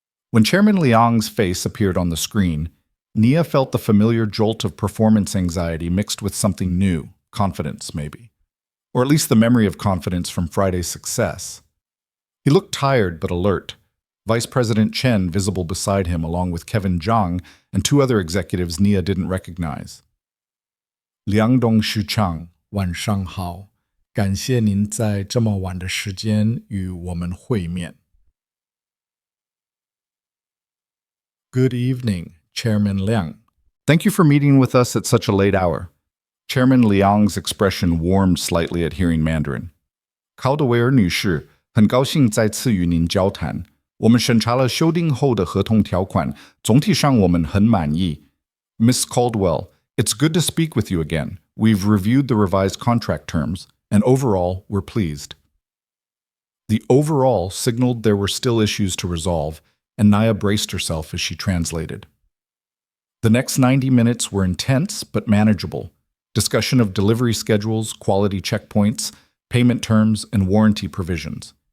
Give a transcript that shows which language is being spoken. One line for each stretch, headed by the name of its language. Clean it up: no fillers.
English: When Chairman Liang's face appeared on the screen, Nia felt the familiar jolt of performance anxiety mixed with something new, confidence maybe. Or at least the memory of confidence from Friday's success. He looked tired but alert, Vice President Chen visible beside him along with Kevin Zhang and two other executives Nia didn't recognize.
Chinese: 梁董事长，晚上好，感谢您在这么晚的时间与我们会面。
English: Good evening, Chairman Liang. Thank you for meeting with us at such a late hour. Chairman Liang's expression warmed slightly at hearing Mandarin.
Chinese: 考德维尔女士，很高兴再次与您交谈。我们审查了修订后的合同条款，总体上我们很满意。
English: Miss Caldwell, it's good to speak with you again. We've reviewed the revised contract terms, and overall, we're pleased. The overall signaled there were still issues to resolve, and Nia braced herself as she translated. The next 90 minutes were intense but manageable. Discussion of delivery schedules, quality checkpoints, payment terms, and warranty provisions.